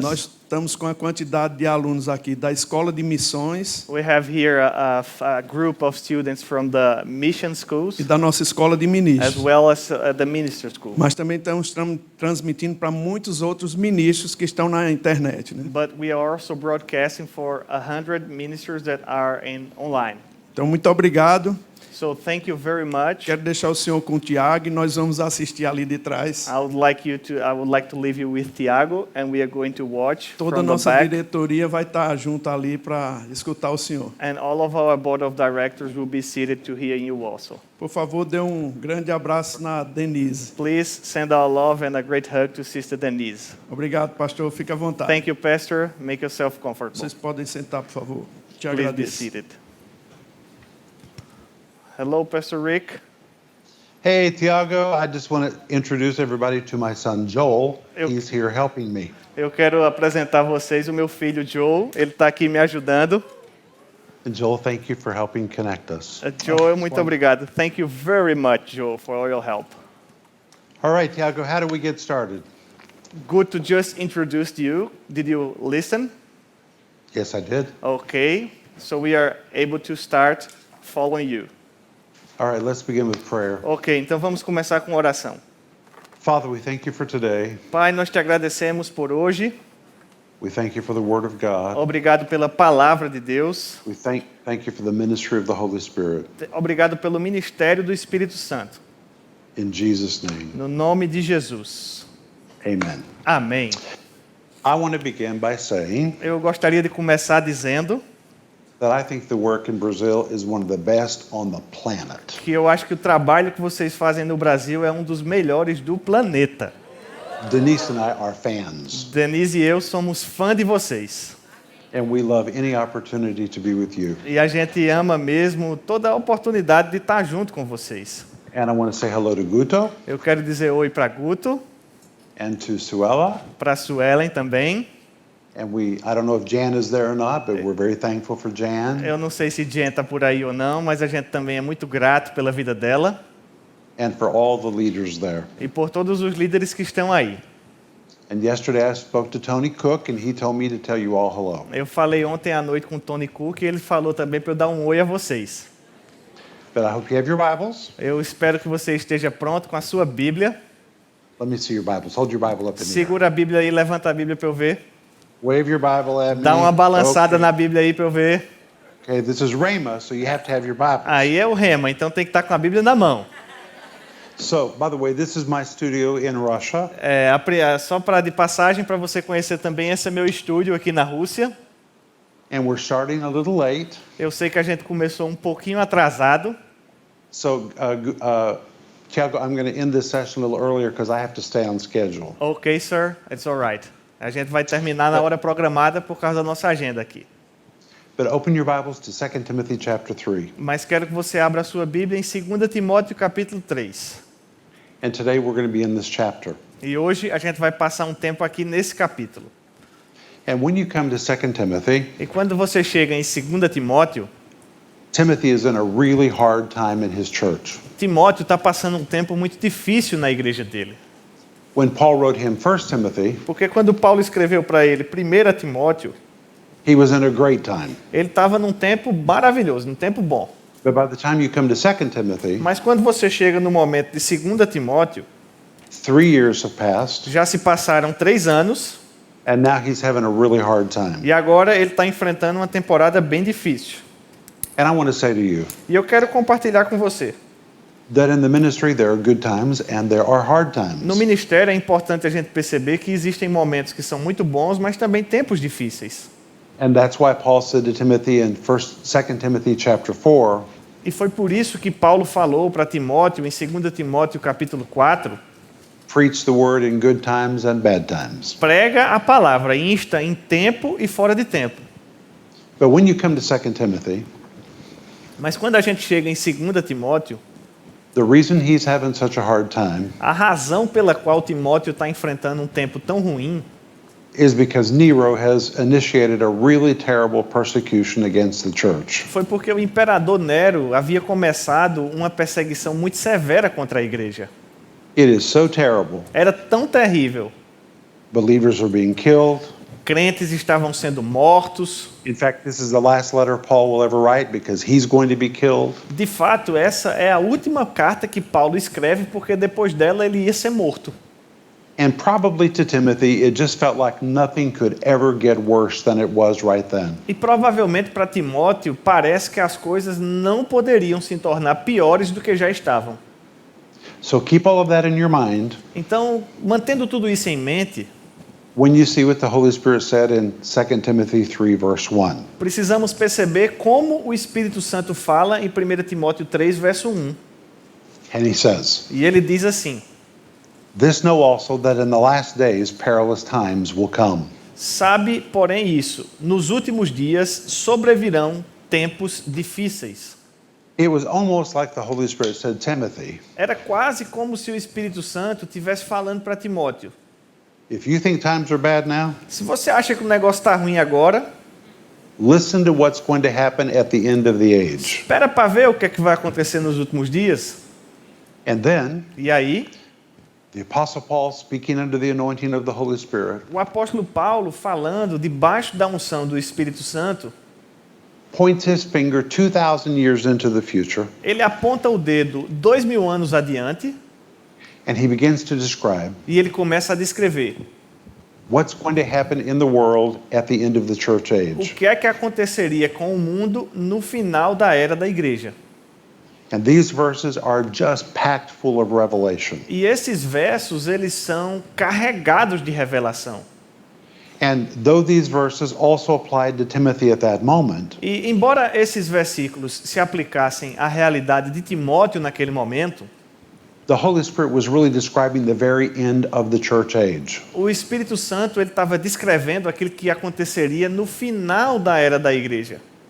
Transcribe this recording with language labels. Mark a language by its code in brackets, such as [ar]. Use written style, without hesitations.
[pt] Nós estamos com a quantidade de alunos aqui da Escola de Missões [en] We have here a group of students from the mission schools [pt] e da nossa Escola de [en] as [pt] Ministros. [en] well as the minister school. [pt] Mas também estamos transmitindo para muitos outros ministros que estão na internet, né? [en] But we are also broadcasting for 100 ministers that are online. [pt] Então, muito obrigado. [en] So thank you very much. [pt] Quero deixar o senhor com o Tiago e nós vamos assistir ali de trás. [en] I would like to leave you with Tiago, and we are going to watch [pt] Toda a [en] from the [pt] nossa [en] back. [pt] diretoria vai estar junto ali para escutar o senhor. [en] And all of our board of directors will be seated to hear you also. [pt] Por favor, dê um grande abraço na Denise. [en] Please send our love and a great hug to Sister Denise. [pt] Obrigado, pastor. Fique à vontade. [en] Thank you, Pastor. Make yourself comfortable. [pt] Vocês podem sentar, por favor. Te [en] Please be [pt] agradeço. [en] seated. Hello, Pastor Rick. Hey, Tiago, I just want to introduce everybody to my son, Joel. [pt] Eu- [en] He's here helping me. [pt] Eu quero apresentar a vocês o meu filho Joe. Ele está aqui me ajudando. [en] And Joel, thank you for helping connect us. [pt] Joe, muito obrigado. [en] Thank you very much, Joe, for all your help. All right, Tiago, how do we get started? Good to just introduce you. Did you listen? Yes, I did. Okay. So we are able to start following you. All right, let's begin with prayer. [pt] Ok, então vamos começar com oração. [en] Father, we thank you for today. [pt] Pai, nós te agradecemos por hoje. [en] We thank you for the Word of God. [pt] Obrigado pela palavra de Deus. [en] We thank you for the ministry of the Holy Spirit. [pt] Obrigado pelo ministério do Espírito Santo. [en] In Jesus' name, [pt] No nome de Jesus. [en] amen. [pt] Amém. [en] I want to begin by saying [pt] Eu gostaria de começar dizendo [en] that I think the work in Brazil is one of the best on the planet. [pt] que eu acho que o trabalho que vocês fazem no Brasil é um dos melhores do planeta. [en] Denise and I are fans, [pt] Denise e eu somos fã de vocês. [en] and we love any opportunity to be with you. [pt] E a gente ama mesmo toda a oportunidade de estar junto com vocês. [en] And I want to say hello to Guto [pt] Eu quero dizer oi para Guto, [en] and to Suella. [pt] para Suelen também. [en] And I don't know if Jan is there or not, but we're very thankful for Jan. [pt] Eu não sei se Jen está por aí ou não, mas a gente também é muito grato pela vida dela [en] And for all the leaders there. [pt] e por todos os líderes que estão aí. [en] And yesterday I spoke to Tony Cook, and he told me to tell you all hello. [pt] Eu falei ontem à noite com o Tony Cook e ele falou também para eu dar um oi a vocês. [en] But I hope you have your Bibles. [pt] Eu espero que você esteja pronto com a sua Bíblia. [en] Let me see your Bibles. Hold your Bible up in the air. [pt] Segura a Bíblia aí, levanta a Bíblia para eu ver. [en] Wave your Bible at me. [pt] Dá uma balançada [en] Okay. [pt] na Bíblia aí para eu ver. [en] Okay, this is Rhema, so you have to have your Bible. [pt] Aí é o rema, então tem que estar com a Bíblia na mão. [en] So, by the way, this is my studio in Russia. [pt] Só para de passagem para você conhecer também, esse é meu estúdio aqui na Rússia. [en] And we're starting a little late. [pt] Eu sei que a gente começou um pouquinho atrasado. [en] So, Tiago, I'm going to end this session a little earlier because I have to stay on schedule. Ok, sir, it's alright. [pt] A gente vai terminar na hora programada por causa da nossa agenda aqui. [en] But open your Bibles to 2 Timothy chapter 3. [pt] Mas quero que você abra a sua Bíblia em 2 Timóteo capítulo 3. [en] And today we're going to be in this chapter. [pt] E hoje a gente vai passar um tempo aqui nesse capítulo. [en] And when you come to 2 Timothy, [pt] E quando você chega em 2 Timóteo, [en] Timothy is in a really hard time in his church. [pt] Timóteo está passando um tempo muito difícil na igreja dele. [en] When Paul wrote him 1 Timothy, [pt] Porque quando Paulo escreveu para ele 1 Timóteo, [en] he was in a great time. [pt] ele estava num tempo maravilhoso, num tempo bom. [en] But by the time you come to 2 Timothy, [pt] Mas quando você chega no momento de 2 Timóteo, [en] 3 years have passed, [pt] já se passaram 3 anos [en] and now he's having a really hard time. [pt] e agora ele está enfrentando uma temporada bem difícil. [en] And I want to say to you [pt] E eu quero compartilhar com você. [en] that in the ministry there are good times and there are hard [pt] No [en] times. [pt] ministério é importante a gente perceber que existem momentos que são muito bons, mas também tempos difíceis. [en] And that's why Paul said to Timothy in 2 Timothy chapter 4, [pt] E foi por isso que Paulo falou para Timóteo, em 2 Timóteo capítulo 4, [en] preach the word in good times and bad times. [pt] prega a palavra, insta em tempo e fora de tempo. [en] But when you come to 2 Timothy, [pt] Mas quando a gente chega em 2 Timóteo, [en] the reason he's having such a hard time [pt] a razão pela qual Timóteo está enfrentando um tempo tão ruim [en] is because Nero has initiated a really terrible persecution against the church. [pt] foi porque o imperador Nero havia começado uma perseguição muito severa contra a igreja. [en] It is so terrible. [pt] Era tão terrível. [en] Believers are being killed. [pt] Crentes estavam sendo mortos. [en] In fact, this is the last letter Paul will ever write because he's going to be killed. [pt] De fato, essa é a última carta que Paulo escreve, porque depois dela ele ia ser morto. [en] And probably to Timothy, it just felt like nothing could ever get worse than it was right then. [pt] E provavelmente para Timóteo parece que as coisas não poderiam se tornar piores do que já estavam. [en] So keep all of that in your mind [pt] Então, mantendo tudo isso em mente, [en] when you see what the Holy Spirit said in 2 Timothy 3, verse 1. [pt] precisamos perceber como o Espírito Santo fala em 1 Timóteo 3, verso 1. [en] And he says, [pt] E ele diz assim: [en] "This know also that in the last days perilous times will come." [pt] Sabe, porém, isso, nos últimos dias sobrevirão tempos difíceis. [en] It was almost like the Holy Spirit said, Timothy, [pt] Era quase como se o Espírito Santo estivesse falando para Timóteo: [en] if you think times are bad now, [pt] se você acha que o negócio está ruim agora, [en] listen to what's going to happen at the end of the age. [pt] espera para ver o que é que vai acontecer nos últimos dias. [en] And then [pt] E aí, [en] the Apostle Paul, speaking under the anointing of the Holy Spirit, [pt] o apóstolo Paulo, falando debaixo da unção do Espírito Santo, [en] points his finger 2,000 years into the future, [pt] ele aponta o dedo 2000 anos adiante [en] and he begins to describe [pt] e ele começa a descrever [en] what's going to happen in the world at the end of the church [pt] o [en] age. [pt] que é que aconteceria com o mundo no final da era da igreja. [en] And these verses are just packed full of revelation. [pt] E esses versos, eles são carregados de revelação. [en] And though these verses also applied to Timothy at that moment, [pt] E embora esses versículos se aplicassem à realidade de Timóteo naquele momento, [en] the Holy Spirit was really describing the very end of the church age. [pt] o Espírito Santo ele estava descrevendo aquilo que aconteceria no final da era da igreja.